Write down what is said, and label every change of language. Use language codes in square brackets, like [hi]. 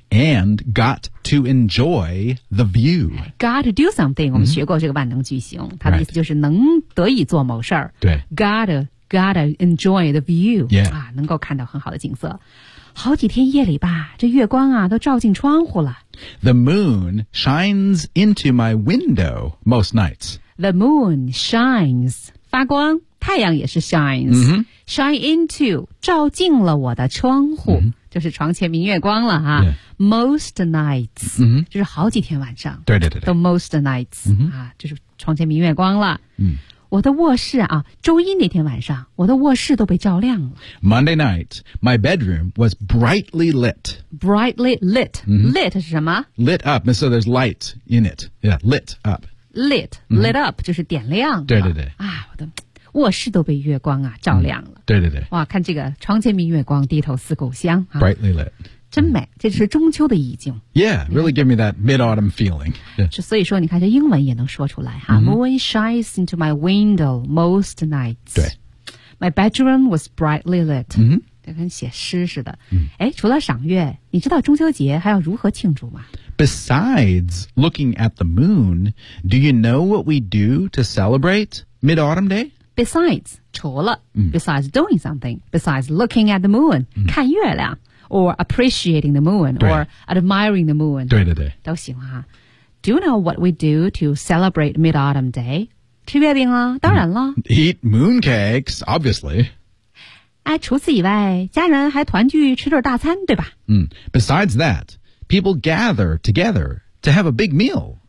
[en] And got to enjoy the view. Got to do something， [zh] 我们学过这个万能句型，它的意思就是能得以做某事儿。对 [en] Gotta enjoy the view、 yeah. [zh] 啊，能够看到很好的景色。好几天夜里吧，这月光啊都照进窗户了。 [en] The moon shines into my window most nights. The moon shines [zh] 发光，太阳也是 shines、 [en] shine into [zh] 照进了我的窗户，就是床前明月光了啊。 [en] Yeah. Most nights、 [zh] 就是好几天晚上，对对对对，都 [en] most nights、 [zh] 啊，就是床前明月光了。我的卧室啊，周一那天晚上，我的卧室都被照亮了。 [en] Monday night, my bedroom was brightly lit. Brightly lit.、Lit [zh] 是什么 [en] ？Lit up. So there's light in it. Yeah, lit up. [zh] Lit,、 [en] lit up [zh] 就是点亮。对对对。啊，我的卧室都被月光啊照亮了。对对对。哇，看这个窗前明月光，低头思故乡、啊。 [en] Brightly lit. [zh] 真美，这是中秋的意境。 [en] Yeah, really give me that mid-autumn feeling.、 [zh] 所以说，你看这英文也能说出来哈。 [en] Moon shines into my window most nights. [zh] 对 [en] ，My bedroom was brightly lit. [zh] 嗯，跟写诗似的。哎，除了赏月，你知道中秋节还要如何庆祝吗 [en] ？Besides looking at the moon, do you know what we do to celebrate mid-autumn day? Besides, [zh] 除了、 [en] besides doing something, besides looking at the moon,、 [zh] 看月亮。 [en] Or appreciating the moon, or admiring the moon. [zh] 对对对，都行哈。 [en] Do you know what we do to celebrate Mid-Autumn Day? [zh] 吃月饼啊，当然了。 [en] Eat mooncakes, obviously. [zh] 哎，除此以外，家人还团聚吃顿大餐，对吧？ [en] Besides that, people gather together to have a big meal.